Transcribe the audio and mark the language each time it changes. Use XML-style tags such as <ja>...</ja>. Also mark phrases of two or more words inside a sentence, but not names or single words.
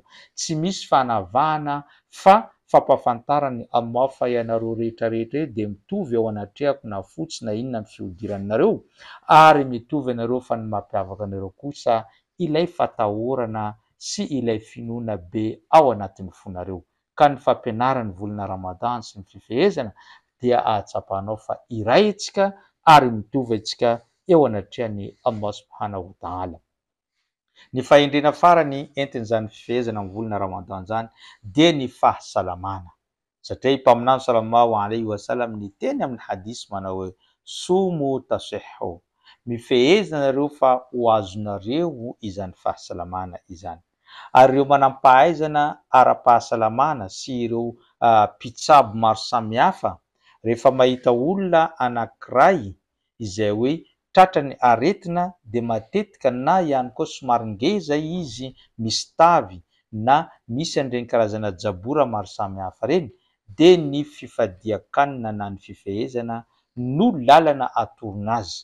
<mg>Tsy misy fanavahana fa fampahafantarany Allah fa ianareo rehetrarehetra dia mitovy ao anatrehako na fotsy na inona ny fihodiranareo ary mitovy ianareo fa ny mampiavaka anareo kosa ilay fatahorana sy ilay finoana be ao anatin'ny fonareo. Ka ny fampianarany volana Ramadan sy ny fifehezana dia ahatsapanao fa iray antsika ary mitovy antsika eo anatrehan'ny</mg> <ar>الله سبحانه وتعالى.</ar> <mg>Ny fahendrena farany entin'izany fifehezana amin'ny volana Ramadan zany dia ny fahasalamana. Satria mpaminany</mg> <ar>صلى الله عليه وسلم</ar> <mg>ny teny amin'ny hadisy manao hoe</mg> <ar>صوموا تصحوا,</ar> <mg>mifehezana nareo fa ho azonareo izany fahasalamana izany. Ary ireo manam-pahaizana ara-pahasalamana sy ireo mpitsabo maro samihafa rehefa mahita olona anankiray izay hoe tratrany aretina dia matetika na ihany koa somary ngeza izy misy tavy na misy an'ireny karazana jabora maro samihafa reny, dia ny fifadian-kanina na ny fifehezana no lalana atorona azy.</mg>